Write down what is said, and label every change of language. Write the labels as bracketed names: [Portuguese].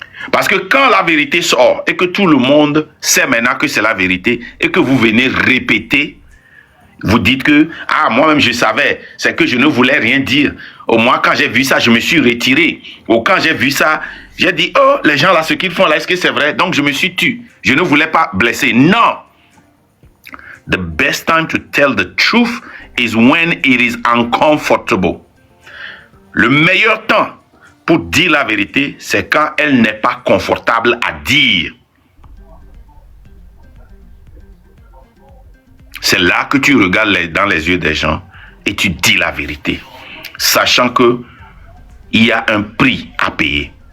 [French] Parce que quand la vérité sort et que tout le monde sait maintenant que c'est la vérité et que vous venez répéter, vous dites que, ah, moi-même je savais, c'est que je ne voulais rien dire. Au moins, quand j'ai vu ça, je me suis retiré. Ou quand j'ai vu ça, j'ai dit, oh, les gens là, ce qu'ils font là, est-ce que c'est vrai? Donc je me suis tué. Je ne voulais pas blesser. Non! [English] The best time to tell the truth is when it is uncomfortable. [French] Le meilleur temps pour dire la vérité, c'est quand elle n'est pas confortable à dire. C'est là que tu regardes dans les yeux des gens et tu dis la vérité, sachant que il y a un prix à payer.